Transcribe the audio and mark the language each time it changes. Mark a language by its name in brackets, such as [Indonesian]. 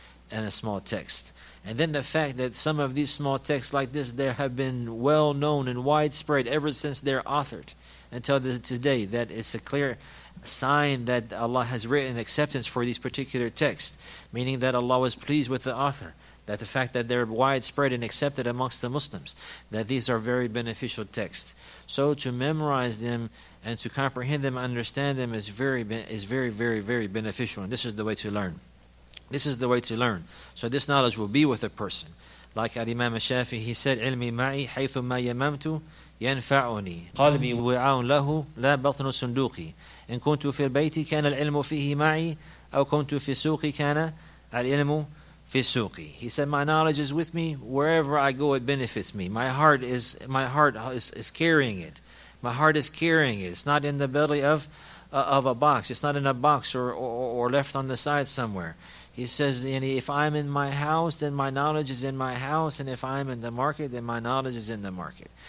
[English] And then the fact that some of these small texts like this, they have been well known and widespread ever since they're authored until today, that it's a clear sign that Allah has written acceptance for these particular texts, meaning that Allah was pleased with the author, that the fact that they're widespread and accepted amongst the Muslims, that these are very beneficial texts. So to memorize them and to comprehend them, understand them is very, very, very beneficial, and this is the way to learn. So this knowledge will be with a person. Like Imam al-Shafi, he said, [Arabic] "Ilmi ma'i haythu ma yamamtu ينفعني قلبي وعاء له لا بطن صندوقي إن كنت في البيت كان العلم فيه معي أو كنت في السوق كان العلم في السوق." [English] He said, my knowledge is with me wherever I go. It benefits me. My heart is carrying it. It's not in the belly of a box. It's not in a box or left on the side somewhere. He says, if I'm in my house, then my knowledge is in my house, and if I'm in the market, then my knowledge is in the market.